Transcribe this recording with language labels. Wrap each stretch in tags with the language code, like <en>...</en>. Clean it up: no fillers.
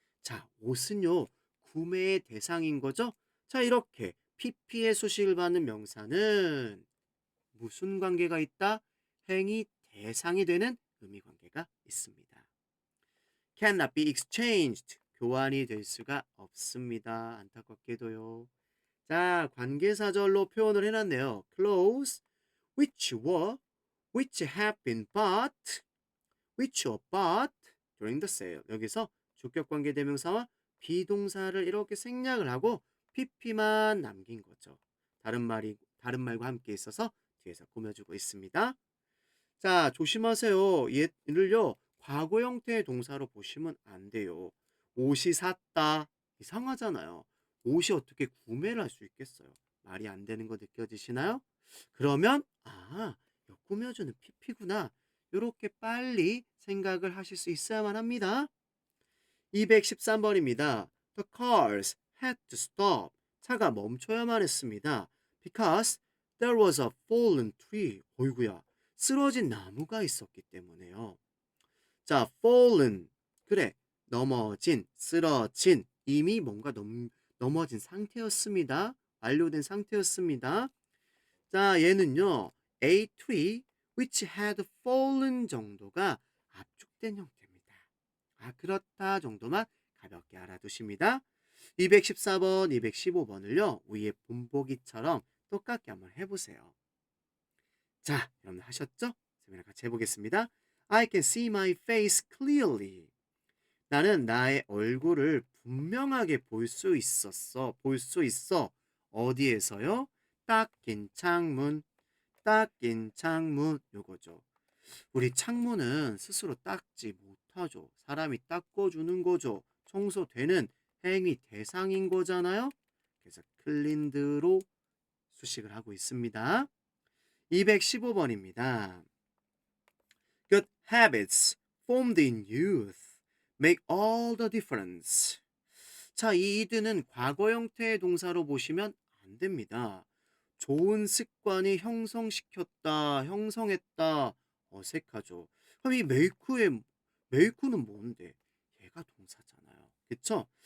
<ko>자, 옷은요, 구매의 대상인 거죠? 자, 이렇게 PP의 수식을 받는 명사는 무슨 관계가 있다? 행위 대상이 되는 의미 관계가 있습니다.</ko> <en>cannot be exchanged.</en> <ko>교환이 될 수가 없습니다. 안타깝게도요. 자, 관계사절로 표현을 해놨네요.</ko> <en>clothes which have been bought, which were bought during the sale.</en> <ko>여기서 주격관계대명사와 비동사를 이렇게 생략을 하고 pp만 남긴 거죠. 다른 말과 함께 있어서 뒤에서 꾸며주고 있습니다. 자, 조심하세요. 얘를요, 과거 형태의 동사로 보시면 안 돼요. 옷이 샀다. 이상하잖아요. 옷이 어떻게 구매를 할 수 있겠어요? 말이 안 되는 거 느껴지시나요? 그러면, 이거 꾸며주는 PP구나. 이렇게 빨리 생각을 하실 수 있어야만 합니다. 213번입니다.</ko> <en>The cars had to stop.</en> <ko>차가 멈춰야만 했습니다.</ko> <en>Because there was a fallen tree.</en> <ko>어이구야. 쓰러진 나무가 있었기 때문에요. 자, fallen. 그래. 넘어진, 쓰러진. 이미 뭔가 넘어진 상태였습니다. 완료된 상태였습니다. 자, 얘는요.</ko> <en>A tree which had fallen</en> <ko>정도가 압축된 형태입니다. 그렇다 정도만 가볍게 알아두십니다. 214번, 215번을요. 위에 본보기처럼 똑같게 한번 해보세요. 자, 여러분 하셨죠? 선생님이랑 같이 해보겠습니다.</ko> <en>I can see my face clearly.</en> <ko>나는 나의 얼굴을 분명하게 볼 수 있어. 어디에서요? 닦인 창문, 닦인 창문. 요거죠. 우리 창문은 스스로 닦지 못하죠. 사람이 닦아주는 거죠. 청소되는 행위 대상인 거잖아요. 그래서 클린드로 수식을 하고 있습니다. 215번입니다.</ko> <en>Good habits formed in youth make all the difference.</en> <ko>자, 이 이드는 과거 형태의 동사로 보시면 안 됩니다. 좋은 습관이 형성했다, 어색하죠. 그럼 이 메이크는 뭔데? 얘가 동사잖아요. 그쵸?</ko>